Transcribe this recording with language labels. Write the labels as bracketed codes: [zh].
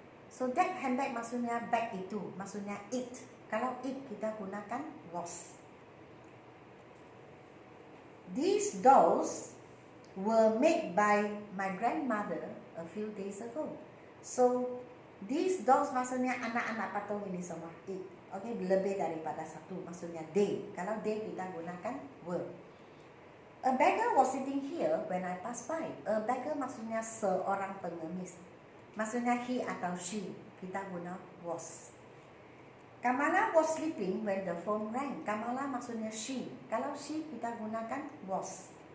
[ms] So that handbag maksudnya bag itu, maksudnya it. Kalau it kita gunakan was. [en] These dolls were made by my grandmother a few days ago. [ms] So these dolls maksudnya anak-anak patung ini semua it. Okay, lebih daripada satu maksudnya they. Kalau they kita gunakan were. [en] A beggar was sitting here when I passed by. A beggar [ms] maksudnya seorang pengemis. Maksudnya he atau she. Kita guna was. [en] Kamala was sleeping when the phone rang. [ms] Kamala maksudnya she. Kalau she kita gunakan was.